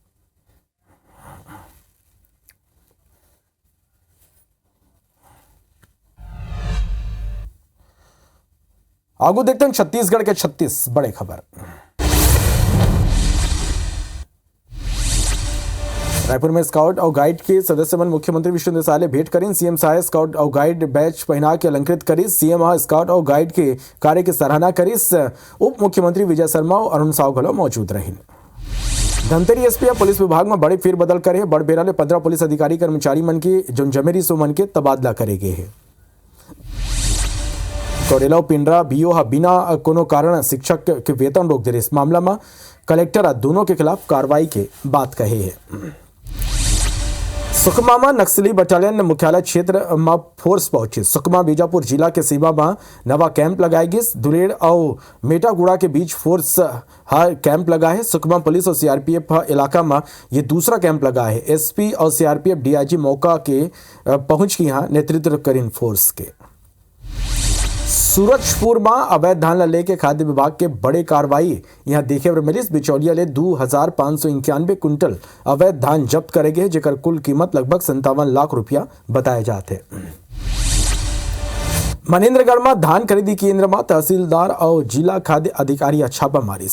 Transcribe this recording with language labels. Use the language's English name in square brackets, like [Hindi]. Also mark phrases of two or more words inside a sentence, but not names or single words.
[Chhattisgarhi] आगू देखते हैं छत्तीसगढ़ के 36 बड़े खबर। रायपुर में स्काउट और गाइड के सदस्य मन मुख्यमंत्री विष्णुदेव साय भेंट करें। सीएम साय स्काउट और गाइड बैच पहना के अलंकृत करी। सीएम स्काउट और गाइड के कार्य की सराहना करी। उप मुख्यमंत्री विजय शर्मा और अरुण साव गलो मौजूद रहे। धमतरी एसपी पुलिस विभाग में बड़े फेरबदल करे। बड़बेरा ले 15 पुलिस अधिकारी कर्मचारी मन के जो जमेरी सो मन के तबादला करे गए है। कोरेला पिंडरा बीओ बिना कोनो कारण शिक्षक के वेतन रोक दे रहे। इस मामला में कलेक्टर दोनों के खिलाफ कार्रवाई के बात कहे है। सुकमा में नक्सली बटालियन मुख्यालय क्षेत्र में फोर्स पहुंची। सुकमा बीजापुर जिला के सीमा में नवा कैंप लगाई गई। दुलेड़ और मेटागुड़ा के बीच फोर्स कैंप लगा है। सुकमा पुलिस और सीआरपीएफ इलाका में ये दूसरा कैंप लगा है। एसपी और सीआरपीएफ डीआईजी मौका के पहुंच के यहाँ नेतृत्व करें फोर्स के। सूरजपुर में अवैध धान लेके खाद्य विभाग के बड़े कार्रवाई यहाँ देखे मिली। बिचौलिया ले 2591 कुंटल अवैध धान जब्त करे गए, जेकर कुल कीमत लगभग 57 लाख रुपया बताए जाते। मनेन्द्रगढ़ में धान खरीदी केंद्र में तहसीलदार और जिला खाद्य अधिकारी छापा मारिस।